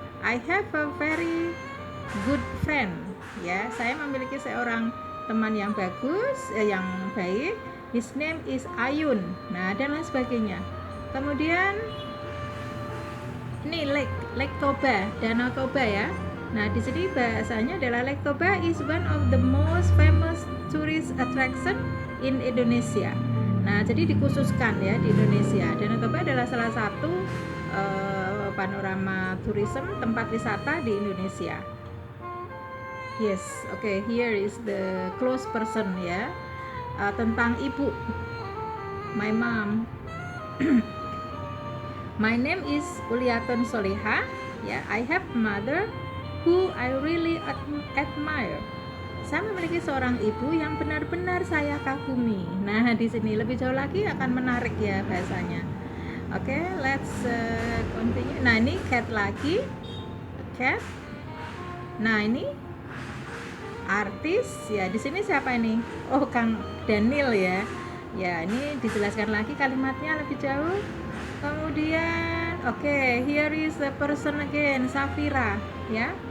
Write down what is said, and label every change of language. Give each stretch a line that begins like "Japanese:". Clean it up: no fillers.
English: I have a very good friend, ya.
Indonesian: Saya memiliki seorang teman yang bagus, yang baik.
English: His name is Ayun.
Indonesian: Nah, dan lain sebagainya. Kemudian ini Lake Toba, Danau Toba ya. Nah, di sini bahasanya adalah
English: Lake Toba is one of the most famous tourist attraction in Indonesia.
Indonesian: Nah, jadi dikhususkan ya di Indonesia. Danau Toba adalah salah satu panorama tourism, tempat wisata di Indonesia.
English: Yes, okay, here is the close person ya.
Indonesian: Tentang ibu,
English: my mom. My name is Uliaton Soleha.
Indonesian: Ya,
English: I have a mother who I really admire.
Indonesian: Saya memiliki seorang ibu yang benar-benar saya kagumi. Nah, di sini lebih jauh lagi akan menarik ya bahasanya. Oke,
English: let's continue.
Indonesian: Nah, ini cat lagi. Cat. Nah, ini artis ya. Di sini siapa ini? Oh, Kang Daniel ya. Ya, ini dijelaskan lagi kalimatnya lebih jauh. Kemudian,
English: here is the person again, Safira, ya.